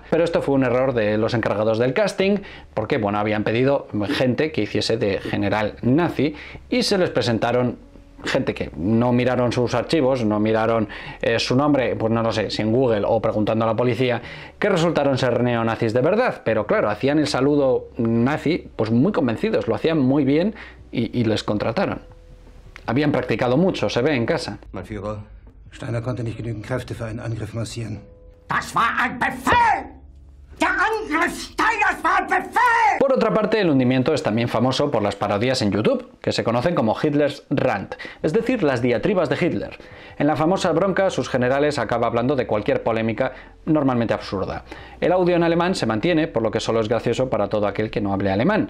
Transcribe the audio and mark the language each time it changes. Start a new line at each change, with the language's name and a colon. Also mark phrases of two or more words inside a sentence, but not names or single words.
Spanish: Pero esto fue un error de los encargados del casting, porque, bueno, habían pedido gente que hiciese de general nazi, y se les presentaron gente que no miraron sus archivos, no miraron su nombre, pues no lo sé, si en Google o preguntando a la policía, que resultaron ser neonazis de verdad, pero claro, hacían el saludo nazi pues muy convencidos, lo hacían muy bien y les contrataron. Habían practicado mucho, se ve en casa.
German: Mein Führer, Steiner konnte nicht genügend Kräfte für einen Angriff massieren. Das war ein Befehl! Der Angriff Steiners war ein Befehl!
Spanish: Por otra parte, el hundimiento es también famoso por las parodias en YouTube, que se conocen como Hitler's Rant, es decir, las diatribas de Hitler. En la famosa bronca, sus generales acaba hablando de cualquier polémica, normalmente absurda. El audio en alemán se mantiene, por lo que solo es gracioso para todo aquel que no hable alemán.